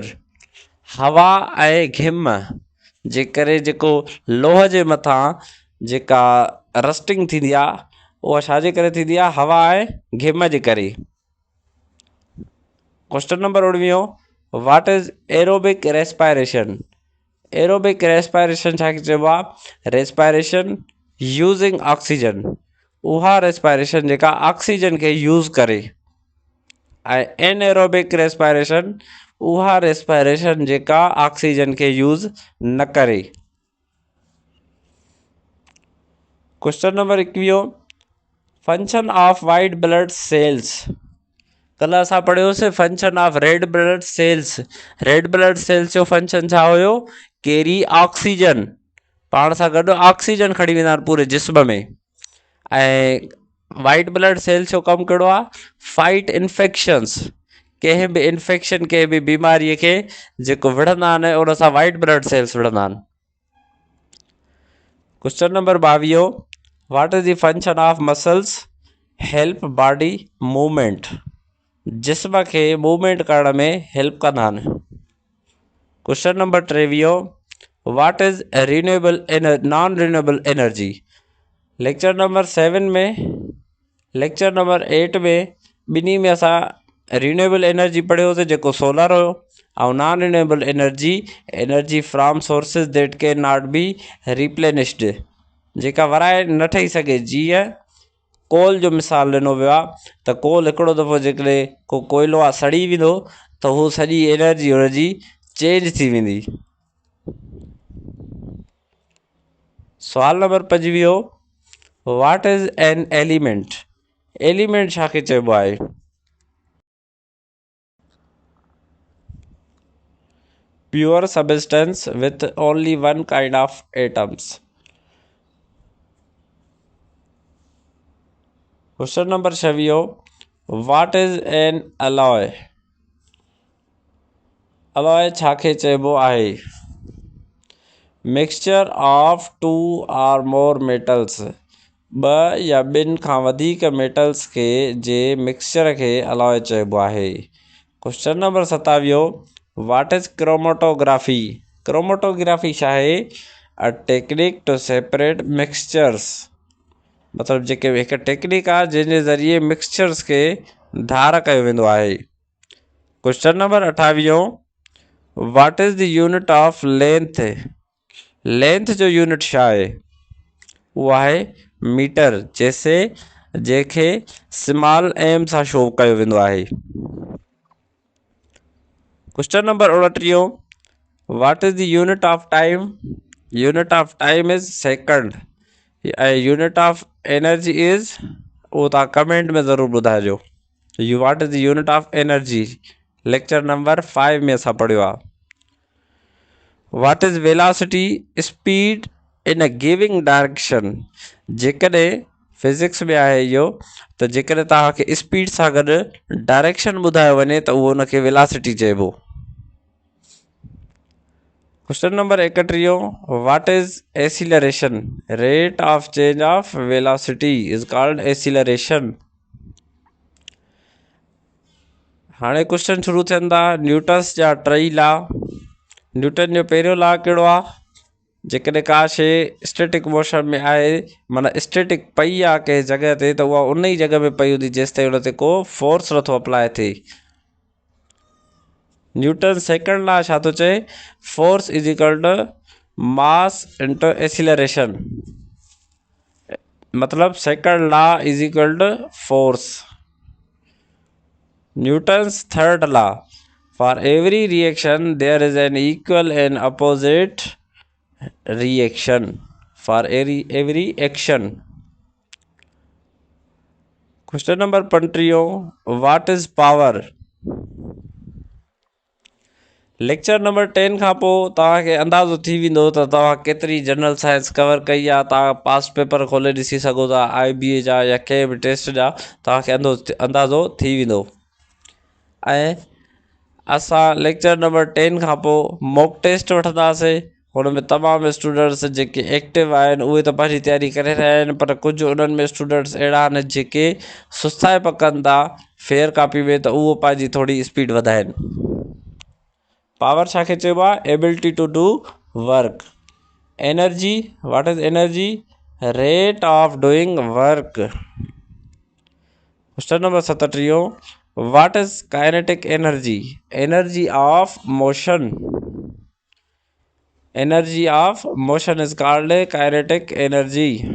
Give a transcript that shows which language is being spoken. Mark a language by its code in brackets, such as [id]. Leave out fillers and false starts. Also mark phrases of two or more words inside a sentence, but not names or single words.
[sd] हवा ऐं घिम जे करे जेको लोह जे मथां जेका रस्टिंग थींदी आहे उहा छाजे करे थींदी आहे? हवा ऐं घिम जे करे। [en] Question number 19, what is aerobic respiration? aerobic respiration [sd] छा खे चइबो आहे? [en] respiration using oxygen. [sd] उहा रेस्पायरेशन जेका ऑक्सीजन खे यूज़ करे। ऐं [en] anaerobic respiration [sd] उहा रेस्पायरेशन जेका ऑक्सीजन खे यूज़ न करे। [en] Question number 21, function of white blood cells. [sd] कल असां पढ़ियोसीं [en] function of red blood cells. red blood cells [sd] जो फंक्शन छा हुयो? [en] carry oxygen, [sd] पाण सां गॾु ऑक्सीजन खणी वेंदा आहिनि पूरे जिस्म में। ऐं [en] white blood cells [sd] जो कमु कहिड़ो आहे? [en] fight infections. [sd] कंहिं बि इन्फेक्शन कंहिं बि बीमारीअ खे जेको विढ़ंदा आहिनि उन सां [en] white blood cells [sd] विढ़ंदा आहिनि। [en] Question number 22, what is the function of muscles? help body movement, [sd] जिस्म खे मूवमेंट करण में हेल्प कंदा आहिनि। [en] Question number 23, what is non renewable energy? lecture number 7 [sd] में [en] lecture number 8 [sd] में ॿिन्ही में असां [en] renewable energy [sd] पढ़ियोसीं जेको सोलर हुयो, ऐं [en] non renewable energy from sources that cannot be replenished, [sd] जेका वराए न ठही सघे। जीअं कोल जो मिसाल ॾिनो वियो आहे त कोल हिकिड़ो दफ़ो जेकॾहिं को कोयलो आहे सड़ी वेंदो त हू सॼी एनर्जी हुनजी चेंज थी वेंदी। सवाल नंबर 25, [en] What is an element? [sd] एलिमेंट छा खे चइबो आहे? [en] pure substance with only one kind of atoms. Question number 26, What is an alloy? [sd] अलॉय छा खे चइबो आहे? [en] mixture of two or more metals, [sd] ॿ या ॿिनि खां वधीक मेटल्स खे जे मिक्सचर खे अलॉय चइबो आहे। [en] Question number 27, what is chromatography? [sd] क्रोमेटोग्राफी छा आहे? [en] a technique to separate mixtures, [sd] मतिलबु जेके हिकु टेक्निक आहे जंहिंजे ज़रिए मिक्सचर्स खे धार कयो वेंदो आहे। [en] Question number 28, what is the unit of length? [sd] लेंथ जो यूनिट छा आहे? उहो आहे मीटर, जंहिंखे [en] small m [sd] सां शो कयो वेंदो आहे। [en] Question number 29, what is the unit of time? Unit of time is second. ऐं unit of energy is, [sd] उहो तव्हां कमेंट में ज़रूरु ॿुधाइजो। [en] what is the unit of energy lecture number 5 [sd] में असां पढ़ियो आहे। [en] What is velocity? Speed in a giving direction. [sd] जेकॾहिं फिज़िक्स में आहे इहो त जेकॾहिं तव्हांखे स्पीड सां गॾु डायरेक्शन ॿुधायो वञे त उहो उनखे वेलोसिटी चइबो। [en] Question number 31, what is acceleration? Rate of change of velocity is called acceleration. [sd] हाणे क्वेश्चन शुरू थियनि था। न्यूटन्स जा टई लॉ। न्यूटन जो पहिरियों लॉ कहिड़ो आहे? जेकॾहिं का शइ [en] static motion [sd] में आहे, माना स्टैटिक पई आहे कंहिं जॻह ते, त उहा उन ई जॻह में पई हूंदी जेसि ताईं उन ते को फोर्स नथो अप्लाई थिए। न्यूटन [en] second law [sd] छा थो चए? [en] Force is equal to mass into acceleration. मतलब second law is equal to force. Newton's third law, for every reaction there is an equal and opposite reaction for every action. Question number 20, what is power? lecture number 10 [sd] खां पोइ तव्हांखे अंदाज़ो थी वेंदो त तव्हां केतिरी [en] general science [sd] कवर कई आहे। तव्हां [en] past paper [sd] खोले ॾिसी सघो था, IBA जा या कंहिं बि टेस्ट जा, तव्हांखे अंदाज़ो थी वेंदो। ऐं असां [en] lecture number 10 [sd] खां पोइ [en] mock test [sd] वठंदासीं। हुन में तमामु स्टूडेंट्स जेके एक्टिव आहिनि उहे त पंहिंजी तयारी करे रहिया आहिनि, पर कुझु उन्हनि में स्टूडेंट्स अहिड़ा आहिनि जेके सुस्ताए पकनि था [en] fair copy [sd] में, त उहो पंहिंजी थोरी स्पीड वधाइनि। पावर छाखे चइबो आहे? [en] Ability to do work. Energy, what is energy? Rate of doing work. Question number 37, what is kinetic energy? Energy of motion. Energy of motion is called kinetic energy.